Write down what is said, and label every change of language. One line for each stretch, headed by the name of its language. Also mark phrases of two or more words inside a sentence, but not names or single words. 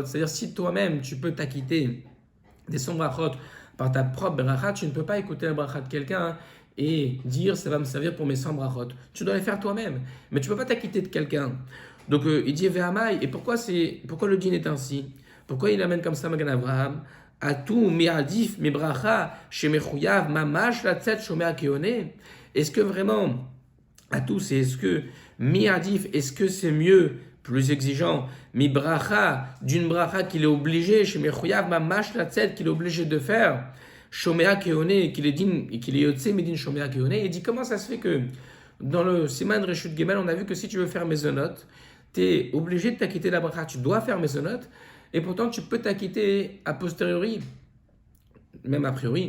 French: C'est-à-dire, si toi-même, tu peux t'acquitter des 100 brachot par ta propre bracha, tu ne peux pas écouter la bracha de quelqu'un et dire ça va me servir pour mes 100 brachot. Tu dois les faire toi-même, mais tu ne peux pas t'acquitter de quelqu'un. Donc il dit Ve'amai, et pourquoi le dîn est ainsi? Pourquoi il amène comme ça Magan Avraham?
Hebrew: אטו מעדיף מברכה שמחויב ממש לצאת שומע כעונה.
French: Est-ce que vraiment, Atou, est-ce que mi'adif, est-ce que c'est mieux, plus exigeant,
Hebrew: מברכה,
French: d'une bracha qu'il est obligé,
Hebrew: שמחויב ממש לצאת,
French: qu'il est obligé de faire,
Hebrew: שומע כעונה,
French: qu'il est
Hebrew: יוצא מדין שומע כעונה?
French: Il dit comment ça se fait que dans le
Hebrew: סימן רשות גימל,
French: on a vu que si tu veux faire mezonot, tu es obligé de t'acquitter la bracha, tu dois faire mezonot, et pourtant tu peux t'acquitter a posteriori, même a priori.